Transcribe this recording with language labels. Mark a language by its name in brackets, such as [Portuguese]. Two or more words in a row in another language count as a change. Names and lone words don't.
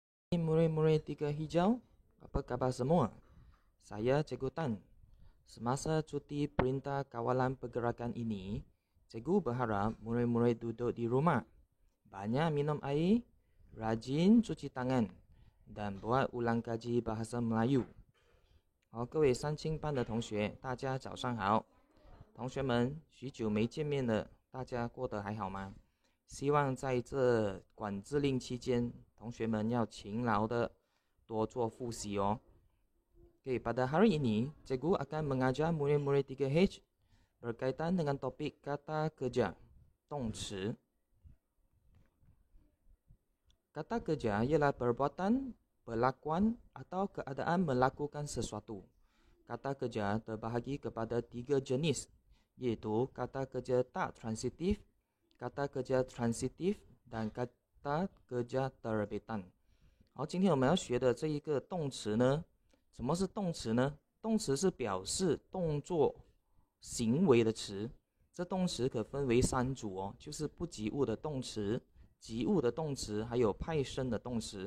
[Malay] Murid-murid Tiga Hijau, apa khabar semua? Saya Cikgu Tan. Semasa cuti Perintah Kawalan Pergerakan ini, Cikgu berharap murid-murid duduk di rumah, banyak minum air, rajin cuci tangan dan buat ulang kaji bahasa Melayu. [Chinese] 各位三清班的同学，大家早上好。同学们，许久没见面了，大家过得还好吗？希望在这管制令期间，同学们要勤劳的多做复习哦。 [Malay] Pada hari ini, Cikgu akan mengajar murid-murid 3H berkaitan dengan topik kata kerja, 动词。Kata kerja ialah perbuatan, perlakuan atau keadaan melakukan sesuatu. Kata kerja terbahagi kepada 3 jenis, iaitu kata kerja tak transitif, kata kerja transitif dan kata kerja terbitan。 [Chinese] 好，今天我们要学的这一个动词呢，什么是动词呢？动词是表示动作行为的词。这动词可分为3组哦，就是不及物的动词、及物的动词，还有派生的动词。